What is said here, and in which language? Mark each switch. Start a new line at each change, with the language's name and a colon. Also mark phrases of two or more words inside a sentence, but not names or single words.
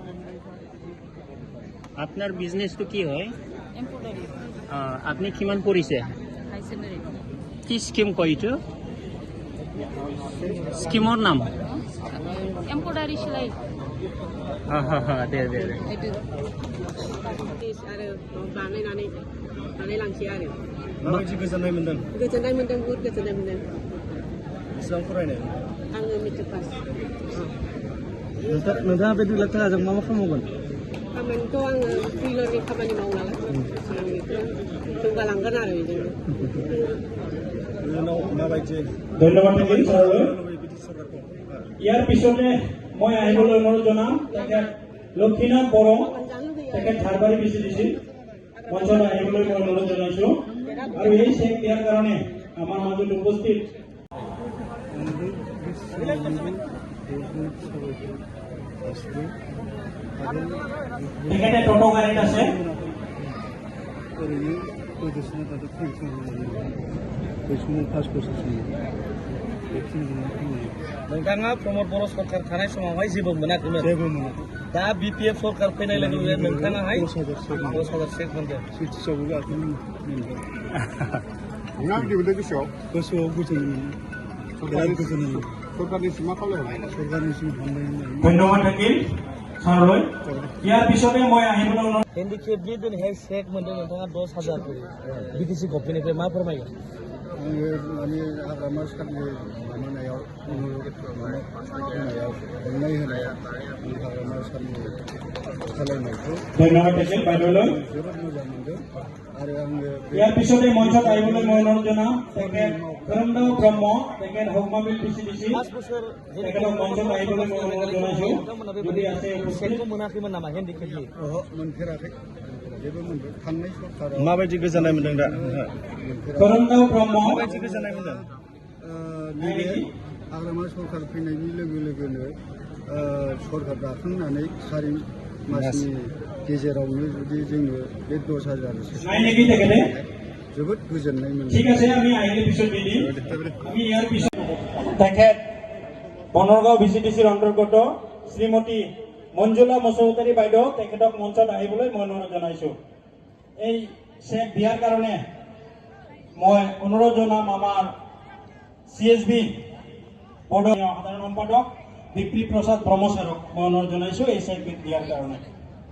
Assamese: আপনার বিজনেসটো কি হয়? এম্ব্ৰইডাৰী আপনি কিমান পড়িছে?
English: high secondary
Assamese: কি স্কিম কয় এইটো? স্কিমৰ নাম? এম্ব্ৰইডাৰী চিলাই দে দে দে।
Bodo: এইটো आरो बानायनानै लांसै आरो माबायदि गोजोननाय मोनदों? गोजोननाय मोन्दों बहुद गोजोननाय मोन्दों। बेसेबां फरायनाय? आङो
English: matric pass.
Bodo: नोंथाङा बे 2 लाख थाखाजों मा खालामगोन? खामानिथ' आङो टेलरनि खामानि मावो नालाय आं बेखौ जौगालांगोन आरो बेजोंनो। इयुनाव माबायदि
Assamese: ধন্যবাদ থাকিল ছাৰলৈ।
Bodo: बिदि सरकारखौ
Assamese: ইয়াৰ পিছতে মই আহিবলৈ অনুৰোধ জনাম তেখেত লক্ষীনাথ বড়ো, তেখেত ঝাৰবাৰী বিচিডিচি মঞ্চত আহিবলৈ মই অনুৰোধ জনাইছো। আৰু এই চেক দিয়াৰ কাৰণে আমাৰ মাজত উপস্থিত তেখেতে টোটো গাড়ীত আছে।
Bodo: नोंथाङा प्रमद बर' सरकार थानाय समावहाय जेबो मोनाखैमोन? दा BPF सरकार फैनाय लोगो लोगो नोंथाङाहाय 10,000 चेक मोनदों। माबायदि मोनदों गोसोआव? गोसोआव गोजोननाय बिराद गोजोननाय मोनो। सरकारनिसिम मा खावलायहरनाय? सरकारनिसिम हामलायनाय
Assamese: ধন্যবাদ থাকিল ছাৰলৈ। ইয়াৰ পিছতে মই আহিবলৈ অনুৰোধ
Bodo: हेन्डिकेपनि दिनैहाय चेक मोनदों नोंथाङा 10,000 BTC गभमेन्टनिफ्राय मा फोरमायगोन? आङो माने हाग्रामा सारनि माबानायाव अननाय होनाया हाग्रामा सारनि खालामनायखौ
Assamese: ধন্যবাদ থাকিল বাইদেউলৈ।
Bodo: जोबोद मोजां मोनदों आरो आङो
Assamese: ইয়াৰ পিছতে মঞ্চত আহিবলৈ মই অনুৰোধ জনাম তেখেত ধৰমদাস ব্ৰহ্ম, তেখেত হকমাবিল বিচিডিচি,
Bodo: 5 बोसोर
Assamese: তেখেতক মঞ্চত আহিবলৈ মই অনুৰোধ জনাইছো।
Bodo: नोंथांमोना
Assamese: যদি
Bodo: बेबायदि
Assamese: আছে
Bodo: चेकखौ मोनाखैमोन नामा हेन्डिकेपनि? मोनफेराखै जेबो मोनदों थांनाय सरकाराव माबायदि गोजोननाय मोनदों दा? ধৰমদাস ব্ৰহ্ম माबायदि गोजोननाय मोनदों? नैबे हाग्रामा सरकार फैनायनि लोगो लोगोनो सरकार दाखांनानै 4 मासनि गेजेरावनो जुदि जोंनो बे 10,000
Assamese: নাই নেকি তেখেতে?
Bodo: जोबोद गोजोननाय मोनदों।
Assamese: ঠিক আছে, আমি আহিলে পিছত দি দিম। আমি ইয়াৰ পিছত তেখেত বনৰগাঁও বিচিডিচিৰ অন্তৰ্গত শ্ৰীমতী মঞ্জুলা মুছাহাৰী বাইদেউ, তেখেতক মঞ্চত আহিবলৈ মই অনুৰোধ জনাইছো। এই চেক দিয়াৰ কাৰণে মই অনুৰোধ জনাম আমাৰ CSB বৰ্ডৰ সাধাৰণ সম্পাদক বিপ্লৱ প্ৰসাদ ব্ৰহ্ম ছাৰক মই অনুৰোধ জনাইছো এই চেক দিয়াৰ কাৰণে।